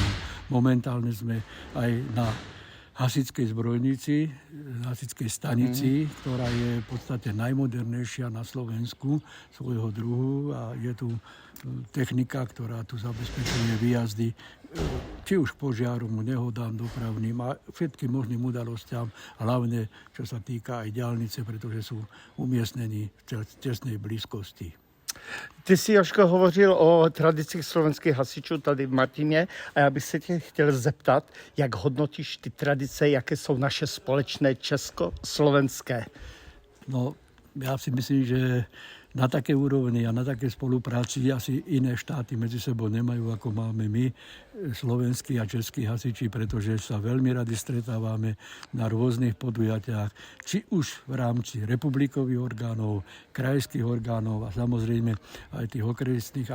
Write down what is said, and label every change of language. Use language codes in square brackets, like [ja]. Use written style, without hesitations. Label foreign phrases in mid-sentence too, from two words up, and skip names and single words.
[sk] Momentálne sme aj na hasičskej zbrojnici, hasičskej stanici, ktorá je v podstate najmodernejšia na Slovensku svojho druhu a je tu technika, ktorá tu zabezpečuje výjazdy či už k požiarom, nehodám dopravným a všetkým možným udalostiam, hlavne čo sa týka aj diaľnice, pretože sú umiestnení v tesnej blízkosti. [cs] Ty jsi, Jožko, hovořil o tradicích slovenských hasičů tady v Martině a já bych se tě chtěl zeptat, jak hodnotíš ty tradice, jaké jsou naše společné československé? [sk] No, [cs] já si myslím, [sk] že na také úrovni a na také spolupráci asi iné štáty medzi sebou nemajú, ako máme my, slovenskí a českí hasiči, pretože sa veľmi radi stretávame na rôznych podujatiach, či už v rámci republikových orgánov, krajských orgánov a samozrejme aj tých okresných.